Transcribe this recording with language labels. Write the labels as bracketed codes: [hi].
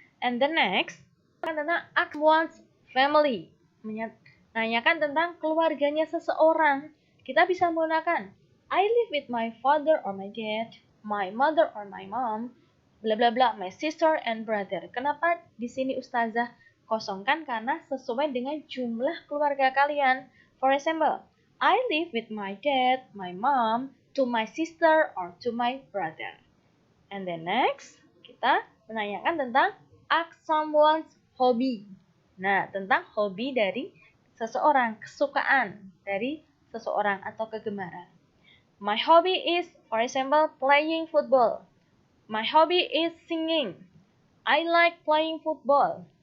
[en] And the next, tentang ask one's family. [id] Menanyakan tentang keluarganya seseorang. Kita bisa menggunakan [en] I live with my father or my dad, my mother or my mom, bla bla bla, my sister and brother. [id] Kenapa di sini Ustazah kosongkan? Karena sesuai dengan jumlah keluarga kalian. [en] For example, I live with my dad, my mom, to my sister or to my brother. And then next, [id] kita menanyakan tentang [en] ask someone's hobby. [id] Nah, tentang hobi dari seseorang, kesukaan dari seseorang atau kegemaran. [en] My hobby is, for example, playing football. My hobby is singing. I like playing football.